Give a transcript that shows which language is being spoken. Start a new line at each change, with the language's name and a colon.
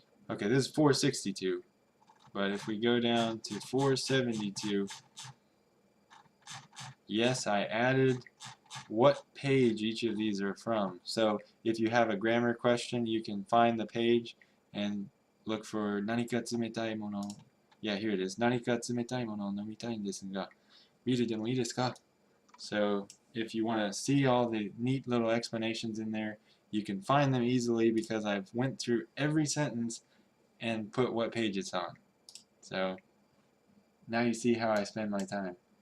English: Okay, this is 462, but if we go down to 472, yes, I added what page each of these are from. So if you have a grammar question, you can find the page and look for
Japanese: 何か冷たいもの.
English: Yeah, here it is.
Japanese: 何か冷たいものを飲みたいんですが、見るでもいいですか?
English: So if you want to see all the neat little explanations in there, you can find them easily because I've went through every sentence and put what page it's on. So now you see how I spend my time.